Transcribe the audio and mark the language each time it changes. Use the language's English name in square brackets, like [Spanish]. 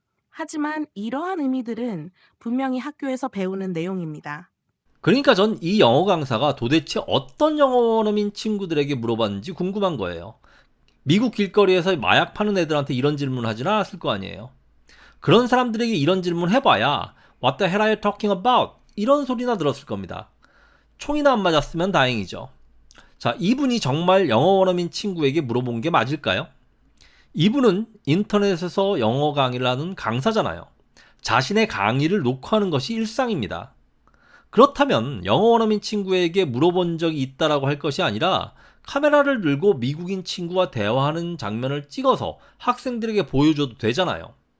[Korean] 하지만 이러한 의미들은 분명히 학교에서 배우는 내용입니다. 그러니까 전 이 영어 강사가 도대체 어떤 영어 원어민 친구들에게 물어봤는지 궁금한 거예요. 미국 길거리에서 마약 파는 애들한테 이런 질문 하진 않았을 거 아니에요. 그런 사람들에게 이런 질문 해봐야 [English] What the hell are you talking about? [Korean] 이런 소리나 들었을 겁니다. 총이나 안 맞았으면 다행이죠. 자, 이분이 정말 영어 원어민 친구에게 물어본 게 맞을까요? 이분은 인터넷에서 영어 강의를 하는 강사잖아요. 자신의 강의를 녹화하는 것이 일상입니다. 그렇다면 영어 원어민 친구에게 물어본 적이 있다라고 할 것이 아니라 카메라를 들고 미국인 친구와 대화하는 장면을 찍어서 학생들에게 보여줘도 되잖아요.